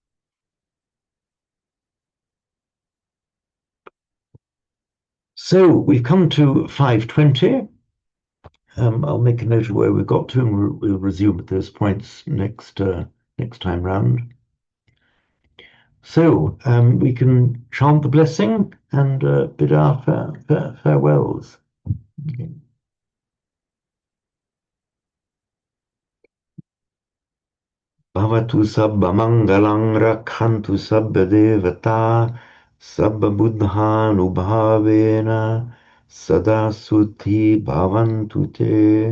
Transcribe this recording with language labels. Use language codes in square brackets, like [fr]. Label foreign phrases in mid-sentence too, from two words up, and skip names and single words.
[en] So we've come to 520. I'll make a note of where we got to, and we'll resume at those points next time round. So we can chant the blessing and bid our farewells. Okay. [pi] Bhavatu sabba mangalang rakhantu sabba devata sabba buddhanubhavena sada suddhi bhavantu te.